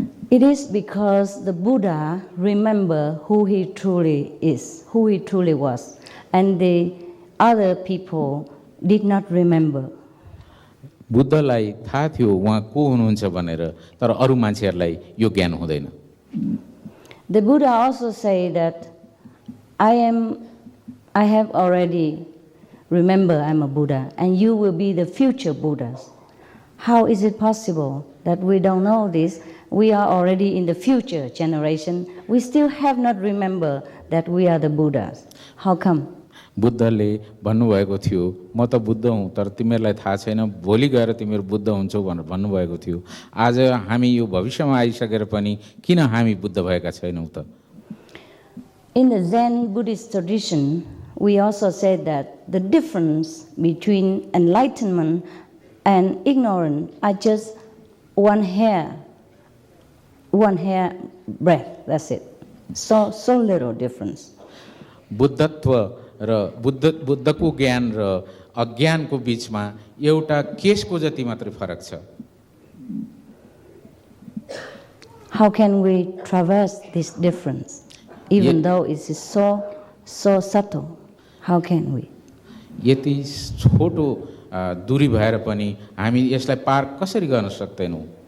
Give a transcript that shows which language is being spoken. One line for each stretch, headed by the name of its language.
English: It is because the Buddha remembered who he truly is, who he truly was, and the other people did not remember.
Nepali: बुद्धलाई थाहा थियो उहाँ को हुनुहुन्छ भनेर, तर अरू मान्छेहरूलाई यो ज्ञान हुँदैन।
English: The Buddha also say that I have already remember I'm a Buddha and you will be the future Buddhas. How is it possible that we don't know this? We are already in the future generation. We still have not remember that we are the Buddhas. How come?
Nepali: बुद्धले भन्नुभएको थियो म त बुद्ध हुँ, तर तिमीहरूलाई थाहा छैन भोलि गएर तिमीहरू बुद्ध हुन्छौ भनेर भन्नुभएको थियो। आज हामी यो भविष्यमा आइसकेर पनि किन हामी बुद्ध भएका छैनौँ त?
English: In the Zen Buddhist tradition, we also said that the difference between enlightenment and ignorance are just one hair breadth, that's it. So little difference.
Nepali: बुद्धत्व र बुद्धको ज्ञान र अज्ञानको बीचमा एउटा केशको जति मात्रै फरक छ।
English: How can we traverse this difference, even though it is so subtle? How can we?
Nepali: यति छोटो दूरी भएर पनि हामी यसलाई पार कसरी गर्न सक्दैनौँ?